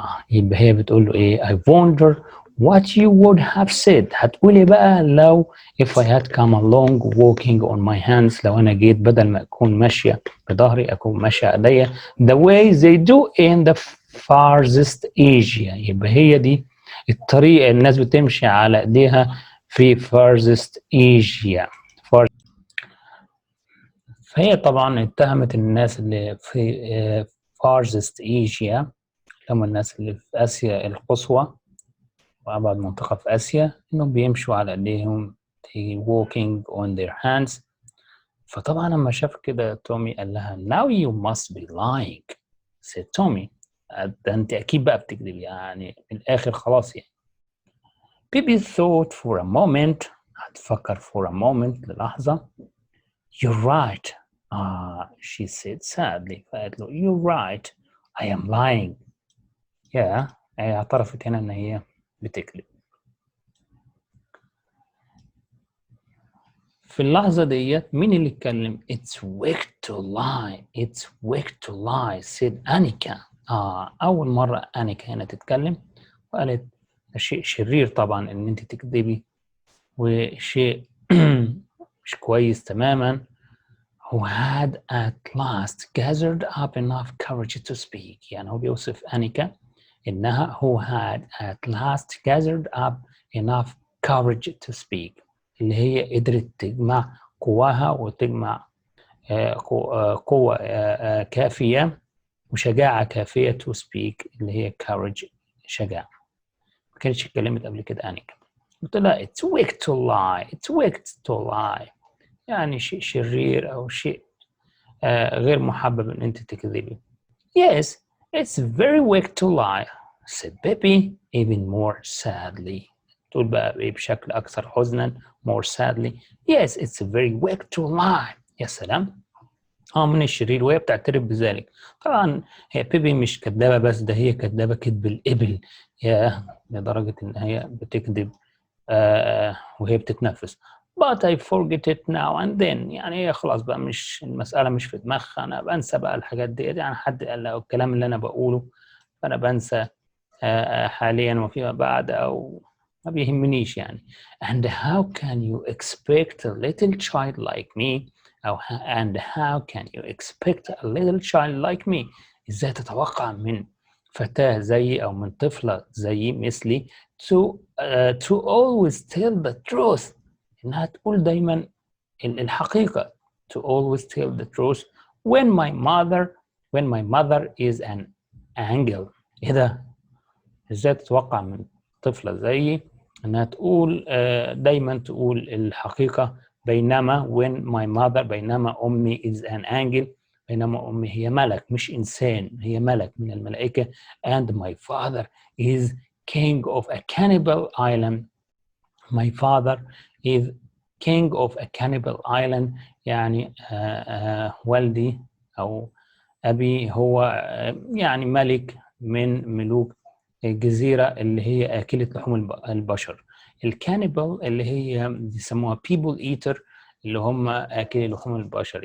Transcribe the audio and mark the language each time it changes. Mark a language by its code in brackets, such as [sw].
[ar] يبقى هي بتقول له ايه؟ [en] I wonder what you would have said. [ar] هتقولي بقى لو [en] if I had come along walking on my hands، [ar] لو انا جيت بدل ما اكون ماشيه بظهري اكون ماشيه ايديا [en] the way they do in the farthest Asia. [ar] يبقى هي دي الطريقه الناس بتمشي على ايديها في farthest Asia. فهي طبعا اتهمت الناس اللي في فارزست ايجيا، هم الناس اللي في آسيا القصوى وأبعد منطقة في آسيا، إنهم بيمشوا على إيديهم [en] walking on their hands. [ar] فطبعا لما شاف كده تومي قال لها [en] now you must be lying. [ar] said تومي ده أنت أكيد بقى بتكذب، يعني من الآخر خلاص يعني. [en] Pippi thought for a moment، [ar] هتفكر [en] for a moment [ar] للحظة. [en] You're right. She said sadly. [ar] فقالت له [en] you're right. I am lying. [ar] هي اعترفت هنا إن هي بتكذب. في اللحظة ديت مين اللي اتكلم؟ [en] It's wicked to lie. It's wicked to lie said Anika. [ar] أول مرة أنيكا هنا تتكلم وقالت شيء شرير طبعا إن أنت تكذبي، وشيء مش كويس تماما. [en] Who had at last gathered up enough courage to speak. [ar] يعني هو بيوصف أنيكا إنها [en] who had at last gathered up enough courage to speak، [ar] اللي هي قدرت تجمع قواها وتجمع قوة كافية وشجاعة كافية [en] to speak، [ar] اللي هي courage، شجاعة. ما كانتش اتكلمت قبل كده أنيكا. قلت لها [en] it's wicked to lie. It's wicked to lie، [ar] يعني شيء شرير أو شيء غير محبب إن أنت تكذبي. [en] Yes, it's very wicked to lie said Pippi even more sadly. [ar] تقول بقى بشكل أكثر حزنا [en] more sadly. Yes, it's very wicked to lie. [ar] يا سلام. من الشرير، وهي بتعترف بذلك. طبعا هي بيبي مش كدابة بس، ده هي كدابة كذب الإبل، لدرجة إن هي بتكذب وهي بتتنفس. [en] But I forget it now and then. [ar] يعني هي خلاص بقى مش المسألة مش في دماغها، أنا بنسى بقى الحاجات دي، يعني حد قال له الكلام اللي أنا بقوله فأنا بنسى حاليا وفيما بعد، أو ما بيهمنيش يعني. [en] And how can you expect a little child like me [ar] أو [en] and how can you expect a little child like me. [ar] إزاي تتوقع من فتاة زيي أو من طفلة زيي مثلي [en] to always tell the truth، [ar] إنها تقول دايما الحقيقة. [en] to always tell the truth when my mother is an angel. [ar] إيه ده؟ إزاي تتوقع من طفلة زيي إنها تقول دايما تقول الحقيقة، بينما بينما أمي [en] is an angel، [ar] بينما أمي هي ملك مش إنسان، هي ملك من الملائكة. [en] and my father is king of a cannibal island. my father is king of a cannibal island، [ar] يعني والدي أو أبي هو يعني ملك من ملوك الجزيرة اللي هي آكلة لحوم البشر. الكانيبال اللي هي بيسموها [en] people eater، [ar] اللي هم آكلي لحوم البشر.